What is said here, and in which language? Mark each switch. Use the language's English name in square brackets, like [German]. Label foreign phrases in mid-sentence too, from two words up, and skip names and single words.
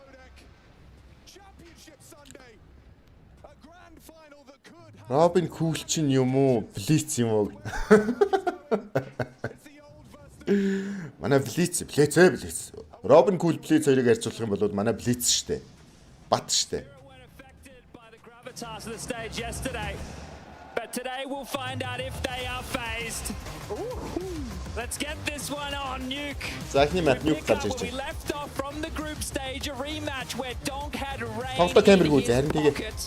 [Mongolian] Robin Cool чинь юм уу? Blitz юм уу? Манай Blitz. Robin Cool Blitz хоёрыг харьцуулах юм бол манай Blitz шүү дээ. Бат шүү дээ. [English] But today we'll find out if they are phased. Let's get this one on, Nuke. We left off from the group stage, a rematch where Donk had rained in pockets.